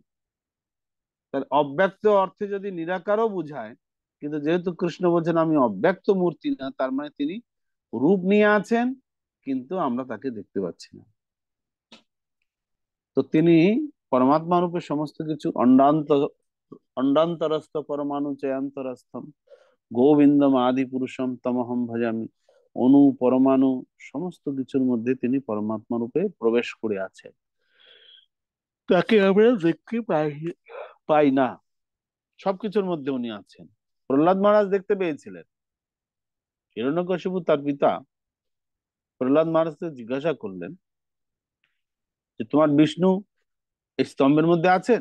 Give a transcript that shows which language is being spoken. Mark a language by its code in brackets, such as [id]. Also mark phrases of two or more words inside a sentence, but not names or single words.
[bn] তার অব্যক্ত অর্থে যদি নিরাকারও বুঝায়, কিন্তু যেহেতু কৃষ্ণ বলছেন আমি অব্যক্ত মূর্তি না, তার মানে তিনি রূপ নিয়ে আছেন, কিন্তু আমরা তাকে দেখতে পাচ্ছি না। তো তিনি পরমাত্মা রূপে সমস্ত কিছু, [sa] অন্ডান্তরস্থ পরমাণু চয়ান্তরস্থম গোবিন্দম আদি পুরুষম তমহম ভজামি। [bn] অণু পরমাণু সমস্ত কিছুর মধ্যে তিনি পরমাত্মা রূপে প্রবেশ করে আছেন, তাকে আমরা দেখতে পাই না। সবকিছুর মধ্যে উনি আছেন। প্রহ্লাদ মহারাজ দেখতে পেয়েছিলেন। হিরণ্যকশিপু তার পিতা প্রহ্লাদ মহারাজকে জিজ্ঞাসা করলেন যে তোমার বিষ্ণু এই স্তম্ভের মধ্যে আছেন?